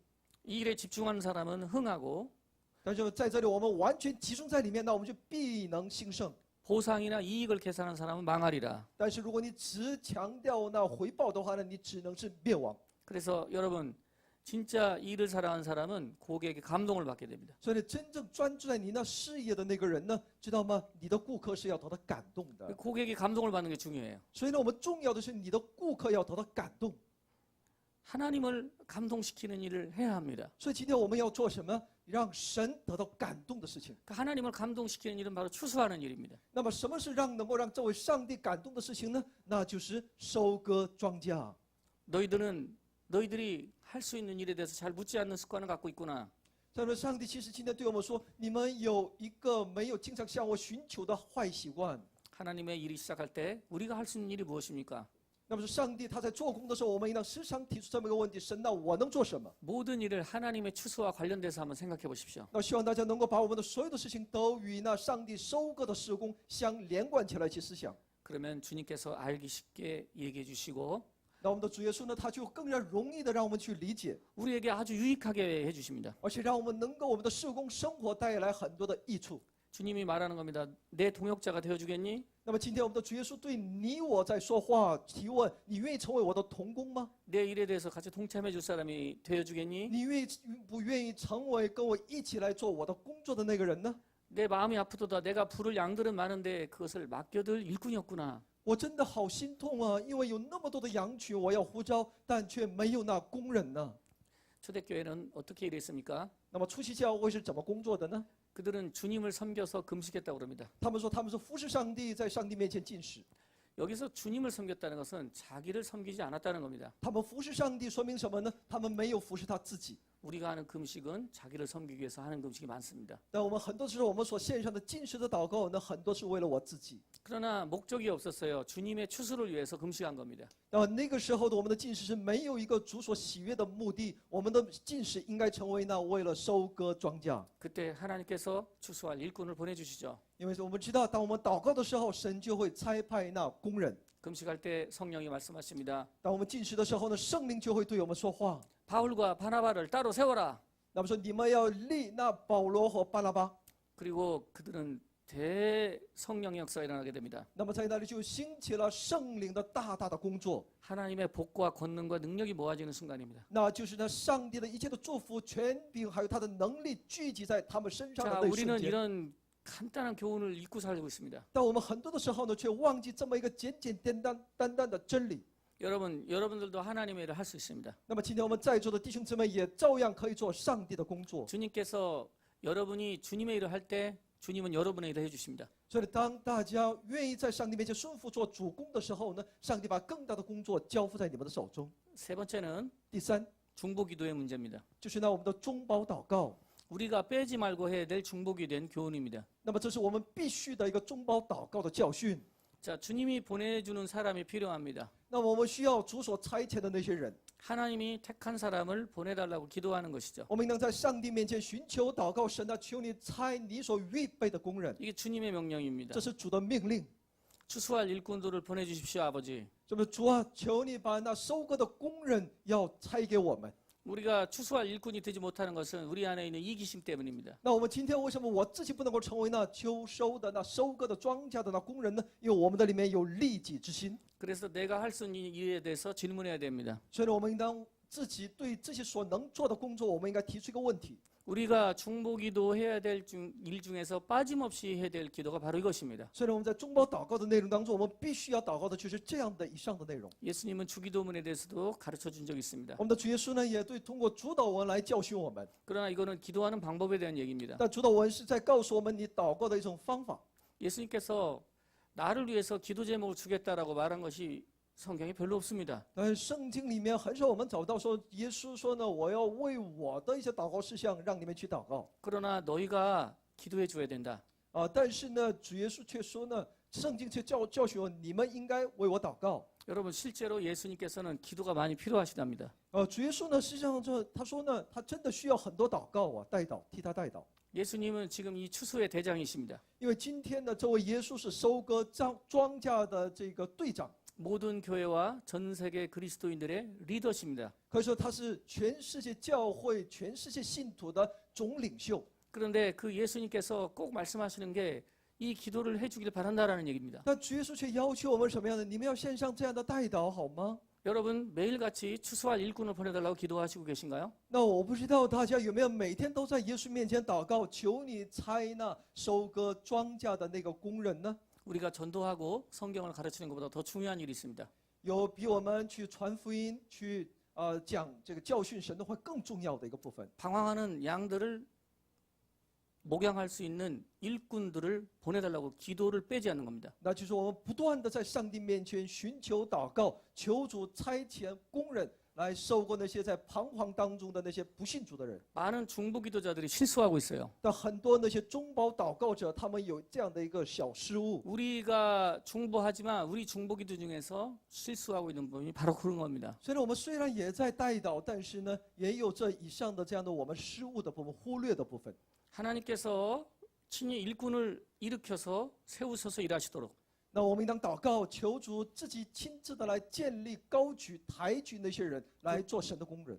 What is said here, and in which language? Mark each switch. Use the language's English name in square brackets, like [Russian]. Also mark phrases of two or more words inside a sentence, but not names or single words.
[Korean] 이 일에 집중하는 사람은 흥하고 [Chinese] 但是在这里我们完全集中在里面，那我们就必能兴盛。 [Korean] 보상이나 이익을 계산하는 사람은 망하리라. [Chinese] 但是如果你只强调那回报的话呢，你只能是灭亡。 [Korean] 그래서 여러분 진짜 일을 사랑하는 사람은 고객에게 감동을 받게 됩니다. [Chinese] 所以你真正专注在你那事业的那个人呢，知道吗？你的顾客是要得到感动的。 [Korean] 고객이 감동을 받는 게 중요해요. [Chinese] 所以呢，我们重要的是你的顾客要得到感动。 [Korean] 하나님을 감동시키는 일을 해야 합니다. [Chinese] 所以今天我们要做什么？让神得到感动的事情。 [Korean] 그 하나님을 감동시키는 일은 바로 추수하는 일입니다. [Chinese] 那么什么是能够让这位上帝感动的事情呢？那就是收割庄稼。 [Korean] 너희들이 할 수 있는 일에 대해서 잘 묻지 않는 습관을 갖고 있구나. [Chinese] 再说，上帝其实今天对我们说，你们有一个没有经常向我寻求的坏习惯。 [Korean] 하나님의 일이 시작할 때 우리가 할 수 있는 일이 무엇입니까? [Chinese] 那么是上帝他在做工的时候，我们应当时常提出这么一个问题：神，那我能做什么？ [Korean] 모든 일을 하나님의 추수와 관련돼서 한번 생각해 보십시오. [Chinese] 那希望大家能够把我们的所有的事情都与那上帝收割的施工相连贯起来去思想。 [Korean] 그러면 주님께서 알기 쉽게 얘기해 주시고 [Chinese] 那我们的主耶稣呢，他就更加容易的让我们去理解， [Korean] 우리에게 아주 유익하게 해 주십니다. [Chinese] 而且让我们能够我们的事工生活带来很多的益处。 [Korean] 주님이 말하는 겁니다. 내 동역자가 되어 주겠니? [Chinese] 那么今天我们的主耶稣对你我在说话提问，你愿意成为我的同工吗？ [Korean] 내 일에 대해서 같이 동참해 줄 사람이 되어 주겠니? [Chinese] 你不愿意成为跟我一起来做我的工作的那个人呢？ [Korean] 내 마음이 아프도다. 내가 부를 양들은 많은데 그것을 맡겨둘 일꾼이 없구나. [Chinese] 我真的好心痛啊，因为有那么多的羊群我要呼召，但却没有那工人呢。 [Korean] 초대교회는 어떻게 일했습니까? [Chinese] 那么初期教会是怎么工作的呢？ [Korean] 그들은 주님을 섬겨서 금식했다고 그럽니다. [Chinese] 他们说他们是服侍上帝，在上帝面前进食。 [Korean] 여기서 주님을 섬겼다는 것은 자기를 섬기지 않았다는 겁니다. [Chinese] 他们服侍上帝说明什么呢？他们没有服侍他自己。 [Korean] 우리가 하는 금식은 자기를 섬기기 위해서 하는 금식이 많습니다. [Chinese] 但我们很多时候我们所献上的进食的祷告，那很多是为了我自己。 [Korean] 그러나 목적이 없었어요. 주님의 추수를 위해서 금식한 겁니다. [Chinese] 那个时候的我们的进食是没有一个主所喜悦的目的，我们的进食应该成为那为了收割庄稼。 [Korean] 그때 하나님께서 추수할 일꾼을 보내주시죠. [Chinese] 因为我们知道，当我们祷告的时候，神就会差派那工人； [Korean] 금식할 때 성령이 말씀하십니다. [Chinese] 当我们进食的时候呢，圣灵就会对我们说话。 [Korean] 바울과 바나바를 따로 세워라. [Chinese] 那么说，你们要立那保罗和巴拉巴， [Korean] 그리고 그들은 대성령의 역사가 일어나게 됩니다. [Chinese] 那么在那里就兴起了圣灵的大大的工作， [Korean] 하나님의 복과 권능과 능력이 모아지는 순간입니다. [Chinese] 那就是呢，上帝的一切的祝福、权柄，还有他的能力聚集在他们身上的 [Korean] 자, [Chinese] 那一 [Korean] 우리는 [Chinese] 瞬间。 [Korean] 이런 간단한 교훈을 잊고 살고 있습니다. [Chinese] 但我们很多的时候呢，却忘记这么一个简简单单的真理。 [Korean] 여러분들도 하나님의 일을 할 수 있습니다. [Chinese] 那么今天我们在座的弟兄姊妹也照样可以做上帝的工作。 [Korean] 주님께서 여러분이 주님의 일을 할 때 주님은 여러분의 일을 해주십니다. [Chinese] 所以当大家愿意在上帝面前顺服做主公的时候呢，上帝把更大的工作交付在你们的手中。 [Korean] 세 번째는 [Chinese] 第三， [Korean] 중보기도의 문제입니다. [Chinese] 就是呢我们的中保祷告。 [Korean] 우리가 빼지 말고 해야 될 중보기도의 교훈입니다. [Chinese] 那么这是我们必须的一个中保祷告的教训。 [Korean] 자, 주님이 보내주는 사람이 필요합니다. [Chinese] 那么我们需要主所差遣的那些人， [Korean] 하나님이 택한 사람을 보내달라고 기도하는 것이죠. [Chinese] 我们应当在上帝面前寻求祷告，神啊，求你差你所预备的工人， [Korean] 이게 주님의 명령입니다. [Chinese] 这是主的命令。 [Korean] 추수할 일꾼들을 보내주십시오, 아버지. [Chinese] 这么主啊，求你把那收割的工人要差给我们。 [Korean] 우리가 추수할 일꾼이 되지 못하는 것은 우리 안에 있는 이기심 때문입니다. [Chinese] 那我们今天为什么我自己不能够成为那秋收的、那收割的庄稼的那工人呢？因为我们的里面有利己之心， [Korean] 그래서 내가 할 수 있는 일에 대해서 질문해야 됩니다. [Chinese] 所以呢，我们应当自己对这些所能做的工作，我们应该提出一个问题。 [Korean] 우리가 중보기도 해야 될 일 중에서 빠짐없이 해야 될 기도가 바로 이것입니다. [Chinese] 所以呢，我们在中保祷告的内容当中，我们必须要祷告的就是这样的以上的内容。 [Korean] 예수님은 주기도문에 대해서도 가르쳐 준 적이 있습니다. [Chinese] 我们的主耶稣呢，也对通过主祷文来教训我们。 [Korean] 그러나 이거는 기도하는 방법에 대한 얘기입니다. [Chinese] 但主祷文是在告诉我们你祷告的一种方法。 [Korean] 예수님께서 나를 위해서 기도 제목을 주겠다라고 말한 것이 성경에 별로 없습니다. [Chinese] 但是圣经里面很少我们找到说耶稣说呢，我要为我的一些祷告事项让你们去祷告。 [Korean] 그러나 너희가 기도해 줘야 된다. [Chinese] 但是呢，主耶稣却说呢，圣经却教训我，你们应该为我祷告。 [Korean] 여러분 실제로 예수님께서는 기도가 많이 필요하시답니다. [Chinese] 主耶稣呢，实际上他说呢，他真的需要很多祷告啊，代祷，替他代祷。 [Korean] 예수님은 지금 이 추수의 대장이십니다. [Chinese] 因为今天呢，这位耶稣是收割庄稼的这个队长， [Korean] 모든 교회와 전 세계 그리스도인들의 리더십니다. [Chinese] 可以说他是全世界教会、全世界信徒的总领袖。 [Korean] 그런데 그 예수님께서 꼭 말씀하시는 게 이 기도를 해주길 바란다라는 얘기입니다. [Chinese] 但主耶稣却要求我们什么样的？你们要献上这样的代祷，好吗？ [Korean] 여러분 매일같이 추수할 일꾼을 보내달라고 기도하시고 계신가요? [Chinese] 那我不知道大家有没有每天都在耶稣面前祷告，求你差那收割庄稼的那个工人呢？ [Korean] 우리가 전도하고 성경을 가르치는 것보다 더 중요한 일이 있습니다. [Chinese] 有比我们去传福音、去讲这个教训神的话更重要的一个部分。 [Korean] 방황하는 양들을 목양할 수 있는 일꾼들을 보내달라고 기도를 빼지 않는 겁니다. [Chinese] 那就是我们不断的在上帝面前寻求祷告，求主差遣工人来收割那些在彷徨当中的那些不信主的人。 [Korean] 많은 중보기도자들이 실수하고 있어요. [Chinese] 但很多那些中保祷告者，他们有这样的一个小失误。 [Korean] 우리가 중보하지만 우리 중보기도 중에서 실수하고 있는 부분이 바로 그런 겁니다. [Chinese] 所以呢，我们虽然也在代祷，但是呢，也有这以上的这样的我们失误的部分、忽略的部分。 [Korean] 하나님께서 친히 일꾼을 일으켜서 세우셔서 일하시도록 [Chinese] 那我们应当祷告，求主自己亲自的来建立、高举、抬举那些人来做神的工人。